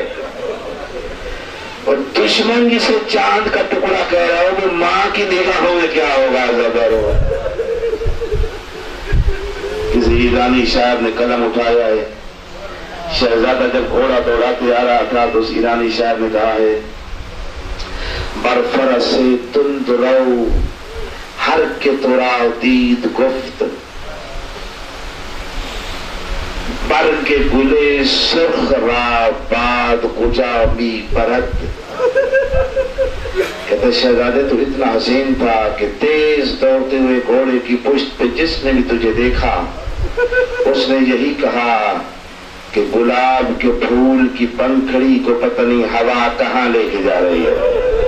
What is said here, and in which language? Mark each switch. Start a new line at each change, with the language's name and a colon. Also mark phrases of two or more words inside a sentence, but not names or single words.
Urdu: اور دشمن جسے چاند کا ٹکڑا کہہ رہا ہو وہ ماں کی نگاہوں میں کیا ہوگا زبر ہو. کسی ایرانی شاعر نے قلم اٹھایا ہے, شہزادہ جب گھوڑا دوڑاتے آ رہا تھا تو اس ایرانی شاعر نے کہا ہے
Persian: برفرس تند رو ہر کے ترا دید گفت, بر کے گلے سرخ را باد کجا می پرد.
Urdu: کہتے شہزادے تو اتنا حسین تھا کہ تیز دوڑتے ہوئے گھوڑے کی پشت پہ جس نے بھی تجھے دیکھا اس نے یہی کہا کہ گلاب کے پھول کی پنکھڑی کو پتہ نہیں ہوا کہاں لے کے جا رہی ہے.